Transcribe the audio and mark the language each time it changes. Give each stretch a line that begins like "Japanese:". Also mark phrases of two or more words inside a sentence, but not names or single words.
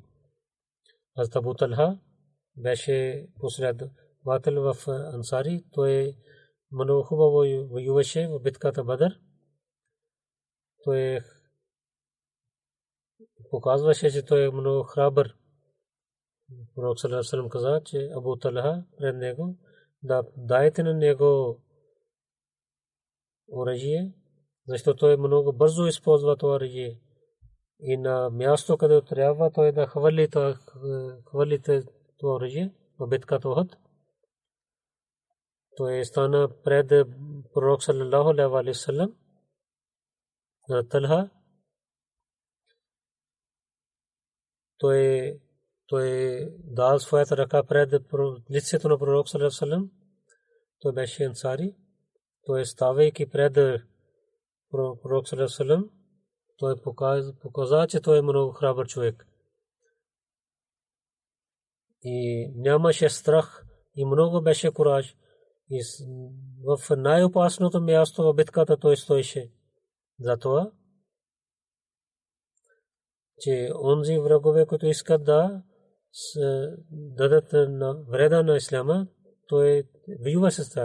Bulgarian: Хазрат Абу Талха беше последовател в Ансари. Той много хубаво воюваше в битката Бадър. Той показваше, че той е много храбър. Пророк
Arabic: صلى الله عليه وسلم
Bulgarian: каза, че Абу Талха пред него да дайте на него оръжие, защото той много бързо използва това оръжие. И на място, където трябва, той да хвърли това оръжие в битката Охот. Той стана пред пророк
Arabic: صلى الله عليه وسلم.
Bulgarian: Талха той дал своята ръка пред лицето на пророк
Arabic: صلى الله عليه وسلم.
Bulgarian: Той беше ансари. Той ставайки пред пророк
Arabic: صلى الله عليه وسلم,
Bulgarian: той показа, че той е много храбър човек. И нямаше страх и много беше кураж. И в най-опасното място в битката той стоеше. Затова, че онзи врагове, които искат да дадат вреда на исляма, той воюва с тях.